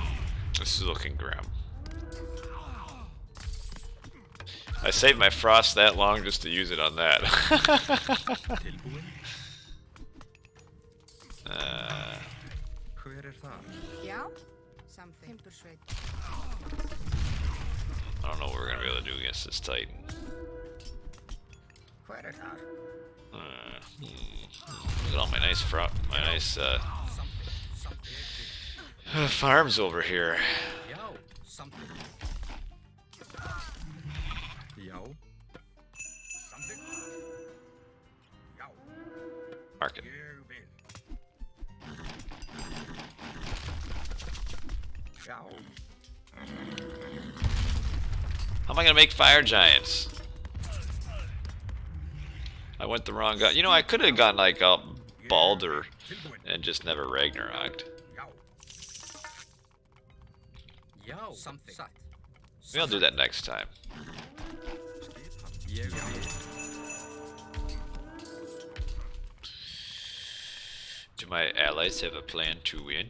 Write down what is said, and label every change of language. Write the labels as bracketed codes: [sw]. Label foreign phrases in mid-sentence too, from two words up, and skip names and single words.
[en] This is looking grim. I saved my frost that long just to use it on that. [is] Tilbúin. Hver þar? Já. Samþykkt. Timbursveit. [en] I don't know what we're gonna be able to do against this Titan. [is] Hver þar? [en] Look at all my nice farms over here. [is] Já. Samþykkt. Já. Samþykkt. Já. Market. Ég vil. Já. [en] How am I gonna make fire giants? I went the wrong guy. You know, I could have gotten like a Balder and just never Ragnaroked. Yo, something. Maybe I'll do that next time. Do my allies have a plan to win?